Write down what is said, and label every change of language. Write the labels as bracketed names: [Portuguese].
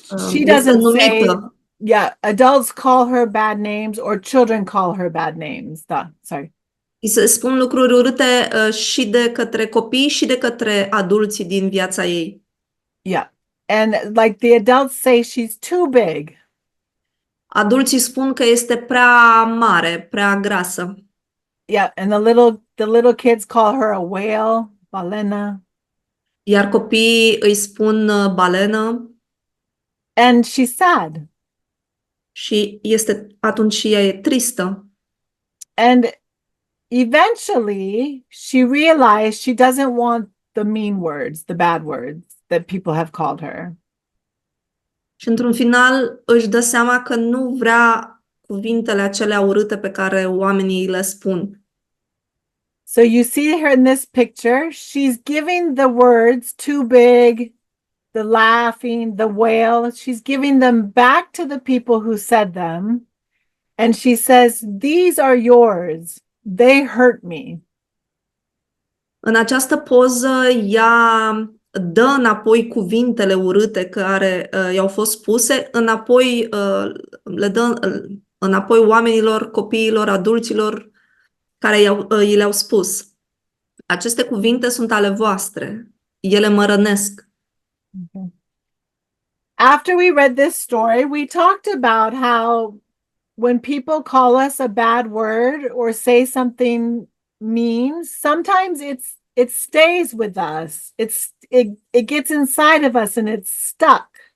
[English] she doesn't say, yeah, adults call her bad names or children call her bad names. [Romanian] Da, [English] sorry. [Romanian] Îi se spun lucruri urâte și de către copii și de către adulții din viața ei. [English] Yeah. And like the adults say she's too big. [Romanian] Adulții spun că este prea mare, prea grasă. [English] Yeah, and the little kids call her a whale, [Romanian] balena. Iar copiii îi spun balenă. [English] And she's sad. [Romanian] Și atunci ea e tristă. [English] And eventually she realized she doesn't want the mean words, the bad words that people have called her. [Romanian] Și într-un final își dă seama că nu vrea cuvintele acelea urâte pe care oamenii le spun. [English] So you see her in this picture, she's giving the words too big, the laughing, the wail, she's giving them back to the people who said them. And she says, these are yours. They hurt me. [Romanian] În această poză ea dă înapoi cuvintele urâte care i-au fost spuse, înapoi le dă înapoi oamenilor, copiilor, adulților care i le-au spus. Aceste cuvinte sunt ale voastre. Ele mă rănesc. [English] Okay. After we read this story, we talked about how when people call us a bad word or say something mean, sometimes it stays with us. It gets inside of us and it's stuck.